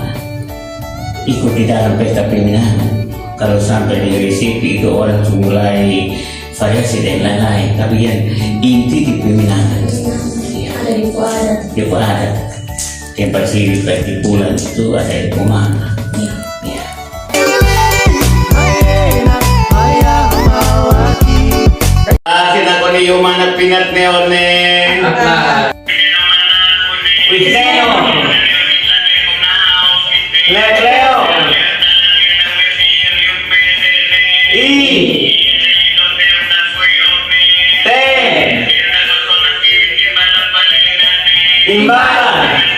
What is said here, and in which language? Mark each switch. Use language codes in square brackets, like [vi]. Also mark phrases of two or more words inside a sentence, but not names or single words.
[id] Ikut di dalam pesta peminangan. Kalau sampai di resepsi itu orang mulai variasi dan lain-lain, tapi yang inti di peminangan. Ada di adat. Di adat. Yang pasti di bulan itu ada di mana. Ya. Asin ako ni yung mga pinat neon Leo. Imbalan.